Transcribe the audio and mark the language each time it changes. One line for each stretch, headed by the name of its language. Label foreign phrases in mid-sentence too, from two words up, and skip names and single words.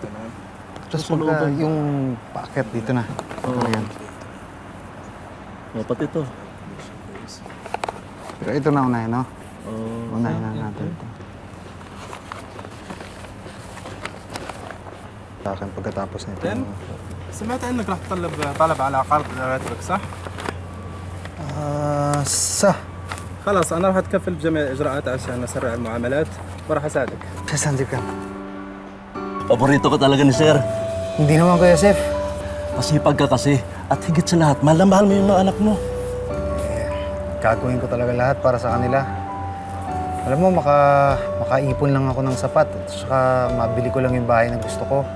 Filipino: Tapos magka, yung packet dito na. Oo. Ayan. Oh, pati ito. Pero ito na unahin, no? Oh, Unahin na natin ito. Sa akin pagkatapos nito.
Arabic: سمعت انك راح تطلب طلب على قرض راتبك صح؟
Filipino: Sa?
Arabic: خلاص انا راح اتكفل بجميع الاجراءات عشان اسرع المعاملات وراح اساعدك.
Filipino: Sasandip ka. paborito ka talaga ni Sir. Hindi naman Kuya Sef. Masipag ka kasi. At higit sa lahat, mahal na mahal mo yung mga anak mo. gagawin ko talaga lahat para sa kanila. Alam mo, makaipon lang ako ng sapat at saka mabili ko lang yung bahay na gusto ko.